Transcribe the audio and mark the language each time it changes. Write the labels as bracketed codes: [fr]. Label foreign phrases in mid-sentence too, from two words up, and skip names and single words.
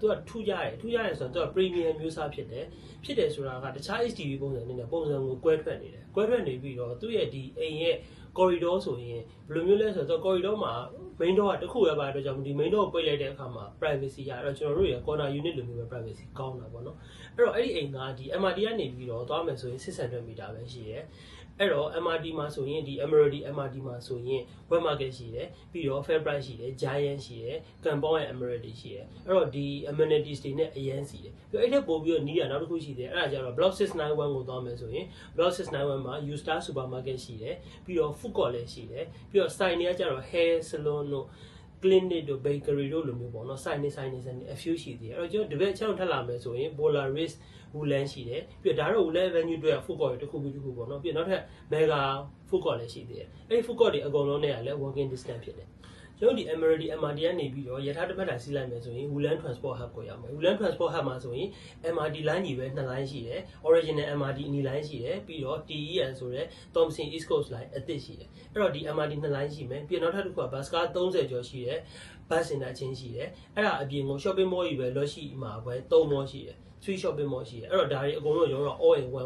[my] ကထူးကြတယ်ဆိုတော့သူက premium မျိုးစားဖြစ်တယ်ဆိုတာကတခြား HDB ပုံစံနဲ့ပုံစံကိုကွဲထွက်နေတယ်ကွဲထွက်နေပြီးတော့သူ့ရဲ့ဒီအိမ်ရဲ့ corridor ဆိုရင်ဘယ်လိုမျိုးလဲဆိုတော့ corridor မှာ [en] main door [my] ကတစ်ခုရပါတော့ကြောင့်ဒီ [en] main door [my] ကိုပိတ်လိုက်တဲ့အခါမှာ privacy ရတော့ကျွန်တော်တို့ရဲ့ [en] corner unit [my] လိုမျိုးပဲ privacy ကောင်းတာပေါ့နော်အဲ့တော့အဲ့ဒီအိမ်ကဒီ MRT ကနေပြီးတော့သွားမယ်ဆိုရင်600 meter ပဲရှိတယ်အဲ့တော့ MRT မှာဆိုရင်ဒီ Emirati MRT မှာဆိုရင် [en] web market [my] ရှိတယ်ပြီးတော့ [en] fair price [my] ရှိတယ် giant ရှိတယ် Kampong ရဲ့ Emirati ရှိတယ်အဲ့တော့ဒီ amenities တွေနဲ့အရင်စီတယ်ပြီးတော့အဲ့ထက်ပို့ပြီးတော့နီးတာနောက်တစ်ခုရှိတယ်အဲ့ဒါကျတော့ block 691ကိုသွားမယ်ဆိုရင် block 691မှာ U Star supermarket ရှိတယ်ပြီးတော့ [en] food court [my] လည်းရှိတယ်ပြီးတော့ sign တွေကကျတော့ [en] hair salon [my] တို့ clinic တို့ bakery တို့လိုမျိုးပေါ့နော် sign နေအ few ရှိသေးတယ်အဲ့တော့ကျွန်တော်ဒီဘက်အချက်ထပ်လာမယ်ဆိုရင် Polaris Wulan ရှိတယ်ပြီး တော့ဒါတော့ Wulan Avenue အတွက် [en] food court [my] တစ်ခုပေါ့နော်ပြီးတော့နောက်ထပ် [en] mega food court [my] လည်းရှိသေးတယ်အဲ့ဒီ [en] food court [my] တွေအကုန်လုံးနဲ့ကလည်း [en] walking distance [my] ဖြစ်တယ်ကျွန်တော်ဒီ Emirati MRT ကနေပြီးတော့ရထားတစ်ပတ်တိုင်းစီးလိုက်မယ်ဆိုရင် Wulan Transport Hub ကိုရောက်မယ် Wulan Transport Hub မှာဆိုရင် MRT line ကြီးပဲ2 line ရှိတယ် original MRT အနီ line ရှိတယ်ပြီးတော့ TEN ဆိုတဲ့ Thomson East Coast line အသစ်ရှိတယ်အဲ့တော့ဒီ MRT 2 line ရှိမယ်ပြီးတော့နောက်ထပ်တစ်ခုက [en] bus car [my] 30ကျော်ရှိတယ် [en] bus center [my] ချင်းရှိတယ်အဲ့ဒါအပြင်ကို [en] shopping mall [my] ကြီးပဲလောရှိမှာပဲ3 mall ရှိတယ်3 [en] shopping mall [my] ရှိတယ်အဲ့တော့ဒါတွေအကုန်လုံးရောတော့ [en] all in one